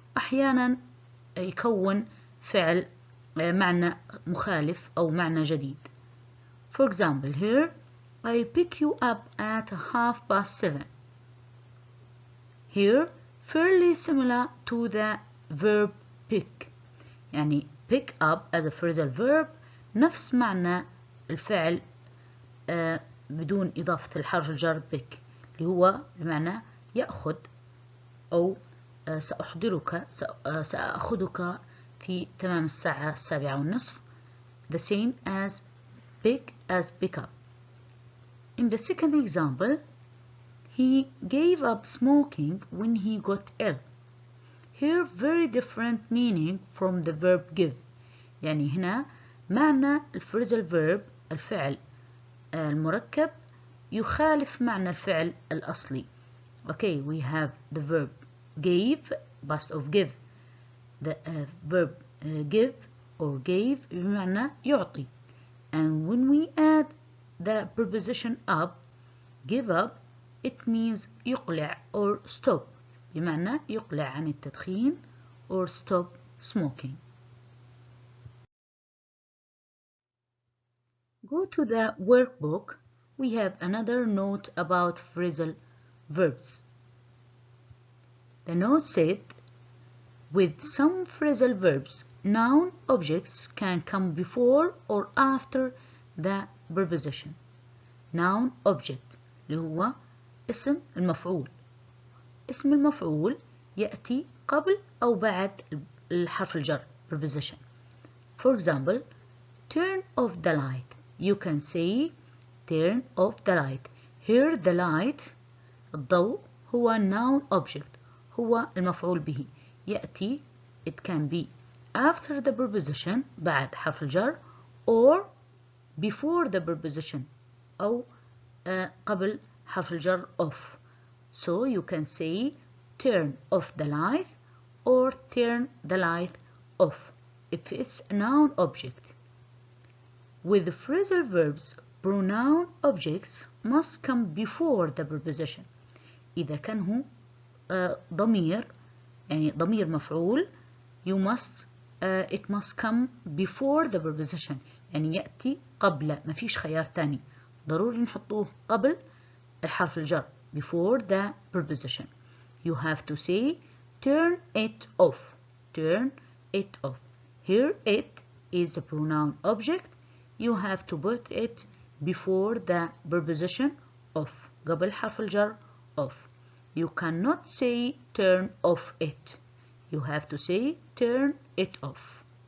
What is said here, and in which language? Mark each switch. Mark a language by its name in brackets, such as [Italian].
[Arabic] أحيانا يكون فعل معنى مخالف أو معنى جديد. [English] For example here I pick you up at 7:30. Here fairly similar to the verb pick. [Arabic] يعني [English] pick up as a phrasal verb [Arabic] نفس معنى الفعل بدون إضافة الحرف الجر pick اللي هو بمعنى يأخذ أو سأخذك في تمام الساعة 7:30. [English] The same as pick up. In the second example, he gave up smoking when he got ill. Here very different meaning from the verb give. [Arabic] يعني هنا معنى الphrasal verb الفعل المركب يخالف معنى الفعل الأصلي. [English] Okay, we have the verb gave, past of give. The verb give or gave [Arabic] بمعنى يعطي. [English] And when we add the preposition up, give up, it means يقلع or stop. [Arabic] بمعنى يقلع عن التدخين [English] or stop smoking. Go to the workbook. We have another note about phrasal verbs. The note said, with some phrasal verbs, noun objects can come before or after the preposition. [Arabic] Noun object اللي هو اسم المفعول. اسم المفعول يأتي قبل أو بعد الحرف الجر preposition. [English] For example, turn off the light. You can say turn off the light. Here the light الضوء هو noun object [Arabic] هو المفعول به. [English] يأتي it can be after the preposition [Arabic] بعد حرف الجر [English] or before the preposition [Arabic] أو قبل حرف الجر [English] off. So you can say turn off the light or turn the light off if it's a noun object. With phrasal verbs, pronoun objects must come before the preposition. [Arabic] إذا كان هو ضمير يعني ضمير مفعول [English] it must come before the preposition [Arabic] يعني يأتي قبل ما فيش خيار تاني ضروري نحطوه قبل الحرف الجر [English] before the preposition. You have to say turn it off. Turn it off. Here it is a pronoun object. You have to put it before the preposition off [Arabic] قبل حرف الجر [English] off. You cannot say turn off it. You have to say turn it off.